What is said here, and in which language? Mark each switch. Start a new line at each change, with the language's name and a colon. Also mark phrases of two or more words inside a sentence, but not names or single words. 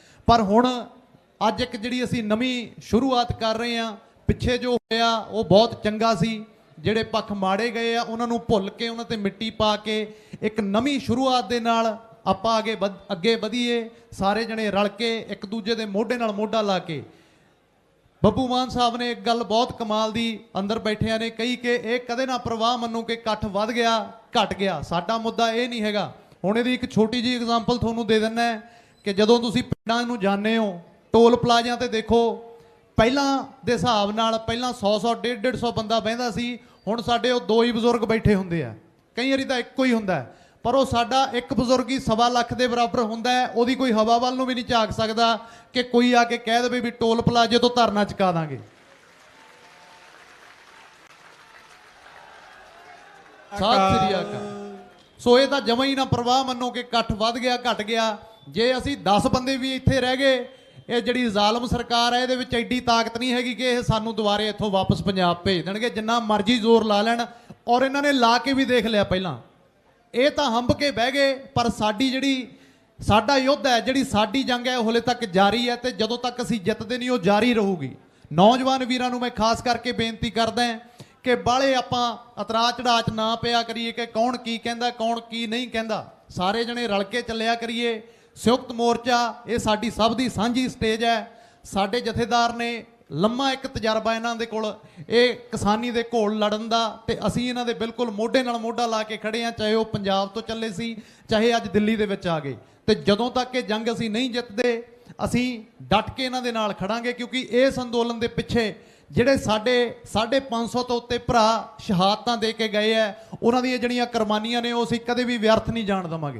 Punjabi: ਪਰ ਹੁਣ ਅੱਜ ਇੱਕ ਜਿਹੜੀ ਅਸੀਂ ਨਵੀਂ ਸ਼ੁਰੂਆਤ ਕਰ ਰਹੇ ਹੈਂ, ਪਿੱਛੇ ਜੋ ਹੋਇਆ ਉਹ ਬਹੁਤ ਚੰਗਾ ਸੀ। ਜਿਹੜੇ ਪੱਖ ਮਾੜੇ ਗਏ ਆ ਉਨ੍ਹਾਂ ਨੂੰ ਭੁੱਲ ਕੇ ਉਨ੍ਹਾਂ ਤੇ ਮਿੱਟੀ ਪਾ ਕੇ ਇੱਕ ਨਵੀਂ ਸ਼ੁਰੂਆਤ ਦੇ ਨਾਲ ਆਪਾਂ ਅੱਗੇ ਵਧੀਏ, ਸਾਰੇ ਜਣੇ ਰਲ ਕੇ ਇੱਕ ਦੂਜੇ ਦੇ ਮੋਢੇ ਨਾਲ ਮੋਢਾ ਲਾ ਕੇ। ਬੱਬੂ ਮਾਨ ਸਾਹਬ ਨੇ ਇੱਕ ਗੱਲ ਬਹੁਤ ਕਮਾਲ ਦੀ ਅੰਦਰ ਬੈਠਿਆ ਨੇ ਕਹੀ ਕਿ ਇਹ ਕਦੇ ਨਾ ਪਰਵਾਹ ਮੰਨੋ ਕਿ ਇਕੱਠ ਵਧ ਗਿਆ ਘਟ ਗਿਆ, ਸਾਡਾ ਮੁੱਦਾ ਇਹ ਨਹੀਂ ਹੈਗਾ। ਹੁਣ ਇਹਦੀ ਇੱਕ ਛੋਟੀ ਜੀ ਐਗਜ਼ਾਮਪਲ ਤੁਹਾਨੂੰ ਦੇ ਦਿੰਦਾ ਹੈ ਕਿ ਜਦੋਂ ਤੁਸੀਂ ਪਿੰਡਾਂ ਨੂੰ ਜਾਣੇ ਹੋ, ਟੋਲ ਪਲਾਜ਼ਿਆਂ ਤੇ ਦੇਖੋ, ਪਹਿਲਾਂ ਦੇ ਹਿਸਾਬ ਨਾਲ ਪਹਿਲਾਂ 100 150 ਬੰਦਾ ਬਹਿੰਦਾ ਸੀ, ਹੁਣ ਸਾਡੇ ਉਹ 2 ਹੀ ਬਜ਼ੁਰਗ ਬੈਠੇ ਹੁੰਦੇ ਆ, ਕਈ ਵਾਰੀ ਤਾਂ ਇੱਕੋ ਹੀ ਹੁੰਦਾ, ਪਰ ਉਹ ਸਾਡਾ ਇੱਕ ਬਜ਼ੁਰਗ ਹੀ 1.25 ਲੱਖ ਕੇ ਬਰਾਬਰ ਹੁੰਦਾ ਹੈ। ਓਦੀ ਕੋਈ ਹਵਾ ਵਾਲ ਨੂੰ ਭੀ ਨਹੀਂ ਝਾਕ ਸਕਦਾ ਕਿ ਕੋਈ ਆਕੇ ਕਹਿ ਦੇ ਭੀ ਟੋਲ ਪਲਾਜ਼ੇ ਤੋ ਧਰਨਾ ਚੁਕਾ ਦਾਂਗੇ। ਸਤਿ ਸ੍ਰੀ ਅਕਾਲ। ਸੋ ਇਹ ਤਾਂ ਜਮਾਂ ਹੀ ਨਾ ਪਰਵਾਹ ਮੰਨੋ ਕਿ ਇਕੱਠ ਵਧ ਗਿਆ ਘਟ ਗਿਆ। ਜੇ ਅਸੀਂ 10 ਬੰਦੇ ਭੀ ਇੱਥੇ ਰਹਿ ਗਏ, ਇਹ ਜਿਹੜੀ ਜ਼ਾਲਮ ਸਰਕਾਰ ਹੈ ਇਹਦੇ ਵਿੱਚ ਏਡੀ ਤਾਕਤ ਨਹੀਂ ਹੈਗੀ ਕਿ ਇਹ ਸਾਨੂੰ ਦੁਬਾਰੇ ਇੱਥੋਂ ਵਾਪਸ ਪੰਜਾਬ ਭੇਜ ਦੇਣਗੇ। ਜਿੰਨਾ ਮਰਜ਼ੀ ਜ਼ੋਰ ਲਾ ਲੈਣ, ਔਰ ਇਨ੍ਹਾਂ ਨੇ ਲਾ ਕੇ ਭੀ ਦੇਖ ਲਿਆ ਪਹਿਲਾਂ, ਇਹ ਤਾਂ ਹੰਬ ਕੇ ਬਹਿ ਗਏ। ਪਰ ਸਾਡੀ ਜਿਹੜੀ ਸਾਡਾ ਯੁੱਧ ਹੈ, ਜਿਹੜੀ ਸਾਡੀ ਜੰਗ ਹੈ, ਉਹ ਹਲੇ ਤੱਕ ਜਾਰੀ ਹੈ ਤੇ ਜਦੋਂ ਤੱਕ ਅਸੀਂ ਜਿੱਤਦੇ ਨਹੀਂ ਉਹ ਜਾਰੀ ਰਹੂਗੀ। ਨੌਜਵਾਨ ਵੀਰਾਂ ਨੂੰ ਮੈਂ ਖਾਸ ਕਰਕੇ ਬੇਨਤੀ ਕਰਦਾ ਕਿ ਬਾਹਲੇ ਆਪਾਂ ਅਤਰਾ ਚੜਾ ਚ ਨਾ ਪਿਆ ਕਰੀਏ ਕਿ ਕੌਣ ਕੀ ਕਹਿੰਦਾ ਕੌਣ ਕੀ ਨਹੀਂ ਕਹਿੰਦਾ। ਸਾਰੇ ਜਣੇ ਰਲ ਕੇ ਚੱਲਿਆ ਕਰੀਏ। ਸੰਯੁਕਤ ਮੋਰਚਾ ਇਹ ਸਾਡੀ ਸਭ ਦੀ ਸਾਂਝੀ ਸਟੇਜ ਹੈ। ਸਾਡੇ ਜਥੇਦਾਰ ਨੇ ਲੰਮਾ ਇੱਕ ਤਜਰਬਾ ਇਨ੍ਹਾਂ ਦੇ ਕੋਲ ਇਹ ਕਿਸਾਨੀ ਦੇ ਘੋਲ ਲੜਨ ਦਾ, ਤੇ ਅਸੀਂ ਇਨ੍ਹਾਂ ਦੇ ਬਿਲਕੁਲ ਮੋਢੇ ਨਾਲ ਮੋਢਾ ਲਾ ਕੇ ਖੜ੍ਹੇ ਹੈਂ, ਚਾਹੇ ਉਹ ਪੰਜਾਬ ਤੋ ਚੱਲੇ ਸੀ ਚਾਹੇ ਅੱਜ ਦਿੱਲੀ ਦੇ ਵਿੱਚ ਆ ਗਏ। ਤੇ ਜਦੋਂ ਤੱਕ ਇਹ ਜੰਗ ਅਸੀਂ ਨਹੀਂ ਜਿੱਤਦੇ ਅਸੀਂ ਡਟ ਕੇ ਇਨ੍ਹਾਂ ਦੇ ਨਾਲ ਖੜਾਂਗੇ, ਕਿਉਂਕਿ ਇਸ ਅੰਦੋਲਨ ਦੇ ਪਿੱਛੇ ਜਿਹੜੇ ਸਾਡੇ 550 ਤੋ ਉੱਤੇ ਭਰਾ ਸ਼ਹਾਦਤਾਂ ਦੇ ਕੇ ਗਏ ਹੈ, ਉਨ੍ਹਾਂ ਦੀਆਂ ਜਿਹੜੀਆਂ ਕੁਰਬਾਨੀਆਂ ਨੇ ਉਹ ਅਸੀਂ ਕਦੇ ਭੀ ਵਿਅਰਥ ਨਹੀਂ ਜਾਣ ਦੇਵਾਂਗੇ।